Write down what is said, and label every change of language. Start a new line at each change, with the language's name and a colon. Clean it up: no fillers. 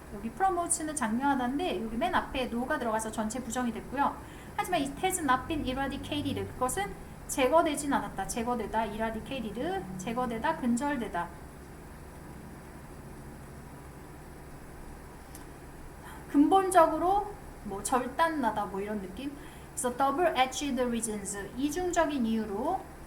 Korean: 여기 프로모츠는 장려하다인데 여기 맨 앞에 no가 들어가서 전체 부정이 됐고요.
English: 하지만 it has not been eradicated.
Korean: 그것은 제거되진 않았다. 제거되다, eradicated, 제거되다, 근절되다. 근본적으로 뭐 절단나다 뭐 이런 느낌. 그래서
English: double-edged reasons,
Korean: 이중적인 이유로.